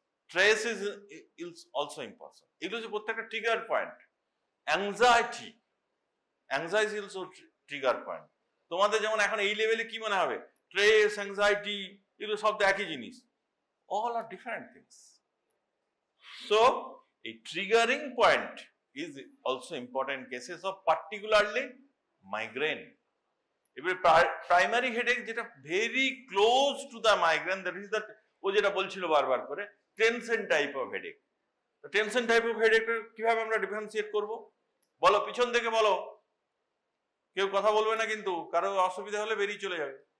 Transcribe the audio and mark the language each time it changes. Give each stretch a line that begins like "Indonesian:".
English: Trace is also important.
Bangla: এগুলো হচ্ছে প্রত্যেকটা trigger point.
English: Anxiety also trigger point.
Bangla: তোমাদের যেমন এখন এই লেভেলে কি মনে হবে, ট্রেস, অ্যাংজাইটি এগুলো সব তো একই জিনিস।
English: All are different things. So a triggering point is also important in cases of particularly migraine. এবারে primary headache যেটা very close to the migraine, that is that
Bangla: ও যেটা বলছিল বারবার করে,
English: Tension type of headache.
Bangla: Tension type of headache কিভাবে আমরা differentiate করব? বলো, পিছন থেকে বলো, কেউ কথা বলবে না কিন্তু, কারো অসুবিধা হলে বেরিয়ে চলে যাবে।